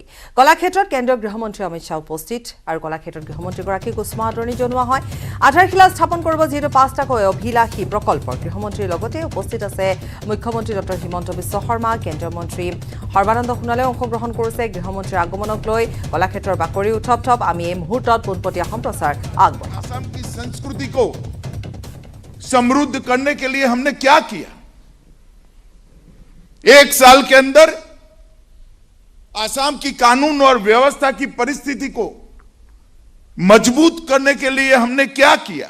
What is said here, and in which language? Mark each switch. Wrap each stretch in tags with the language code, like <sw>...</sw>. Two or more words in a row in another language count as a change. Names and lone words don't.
<as>কলাক্ষেত্ৰত কেন্দ্ৰীয় গৃহমন্ত্ৰী অমিত শ্বাহ উপস্থিত আৰু কলাক্ষেত্ৰত গৃহমন্ত্ৰীগৰাকীক উষ্ম আদৰণি জনোৱা হয়। আধাৰশিলা স্থাপন কৰিব যিহেতু 5টাকৈ অভিলাষী প্ৰকল্পৰ গৃহমন্ত্ৰীৰ লগতে উপস্থিত আছে মুখ্যমন্ত্ৰী ডক্টৰ হিমন্ত বিশ্ব শৰ্মা, কেন্দ্ৰীয় মন্ত্ৰী সৰ্বানন্দ সোণোৱালে অংশগ্ৰহণ কৰিছে। গৃহমন্ত্ৰীৰ আগমনক লৈ কলাক্ষেত্ৰৰ বাকৰি উত্তপ্ত। আমি এই মুহূৰ্তত পোনপটীয়া সম্প্ৰচাৰ আগবঢ়াম।</as> <hi>असम की संस्कृति को समृद्ध करने के लिए हमने क्या किया? एक साल के अंदर असम की कानून और व्यवस्था की परिस्थिति को मजबूत करने के लिए हमने क्या किया?</hi>